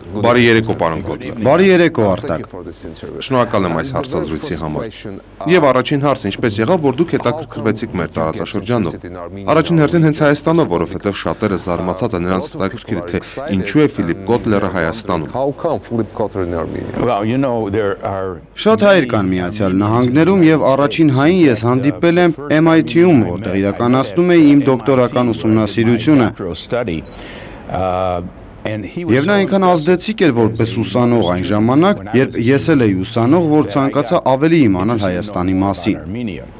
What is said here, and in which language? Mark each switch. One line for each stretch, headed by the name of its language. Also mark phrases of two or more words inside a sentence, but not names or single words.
Armenian: Բարի երեկո, պարոն Kotler։ Բարի երեկո, Artak։ Շնորհակալ եմ այս հարցազրույցի համար։ Եվ առաջին հարցը ինչպես եղավ, որ դուք հետաքրքրվեցիք մեր տարածաշրջանով։ Առաջին հերթին հենց Հայաստանով, որովհետեւ շատերը զարմացած են նրանց հետաքրքիր թե ինչու է Philip Kotler-ը Հայաստանում։
English: How come Philip Kotler in Armenia? Well, you know, there are
Armenian: Շատ հայեր կան Միացյալ Նահանգներում եւ առաջին հային ես հանդիպել եմ MIT-ում, որտեղ իրականացնում էի իմ դոկտորական ուսումնասիրությունը։ Եվ նա այնքան ազդեցիկ էր որպես ուսանող այն ժամանակ, երբ ես էլ էի ուսանող, որ ցանկացա ավելի իմանալ Հայաստանի մասին։